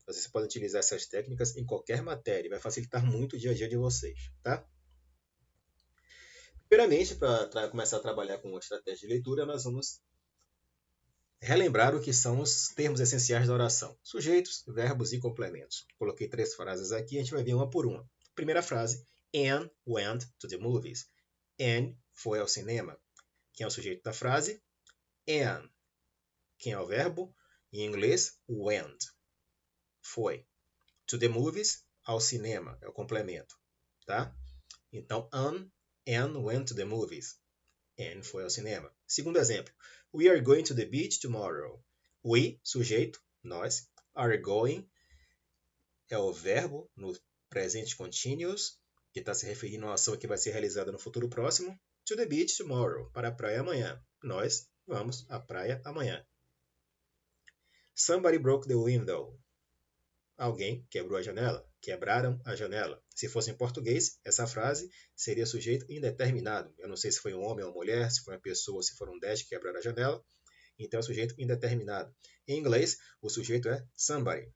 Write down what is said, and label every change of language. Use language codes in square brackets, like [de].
[pt] Vocês podem utilizar essas técnicas em qualquer matéria, vai facilitar muito o dia a dia de vocês, tá? Primeiramente, para começar a trabalhar com uma estratégia de leitura, nós vamos relembrar o que são os termos essenciais da oração: sujeitos, verbos e complementos. Coloquei 3 frases aqui, a gente vai ver uma por uma. Primeira frase: [en] Anne went to the movies. [pt] Anne foi ao cinema. Quem é o sujeito da frase? Anne. Quem é o verbo? Em inglês, went. Foi. [en] To the movies, [pt] ao cinema, é o complemento, tá? Então, [en] Anne went to the movies. [pt] Anne foi ao cinema. Segundo exemplo. [en] We are going to the beach tomorrow. [pt] We, sujeito, nós. Are going é o verbo no presente continuous, que está se referindo a uma ação que vai ser realizada no futuro próximo. [en] To the beach tomorrow. [pt] Para a praia amanhã. Nós vamos à praia amanhã. [en] Somebody broke the window. [pt] Alguém quebrou a janela. Quebraram a janela. Se fosse em português, essa frase seria sujeito indeterminado. Eu não sei se foi um homem ou uma mulher, se foi uma pessoa, se foram 10 que quebraram a janela. Então é sujeito indeterminado. Em inglês, o sujeito é somebody.